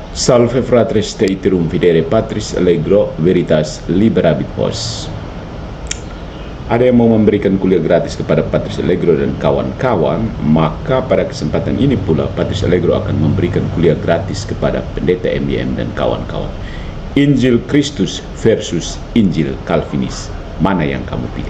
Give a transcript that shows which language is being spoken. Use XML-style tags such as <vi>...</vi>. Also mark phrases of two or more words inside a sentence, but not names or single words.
<la>Salve fratres te iterum videre patris allegro veritas liberabit vos.</la> <id>Ada yang mau memberikan kuliah gratis kepada Patris Allegro dan kawan-kawan, maka pada kesempatan ini pula Patris Allegro akan memberikan kuliah gratis kepada Pendeta MYM dan kawan-kawan. Injil Kristus versus Injil Calvinis, mana yang kamu pilih?</id>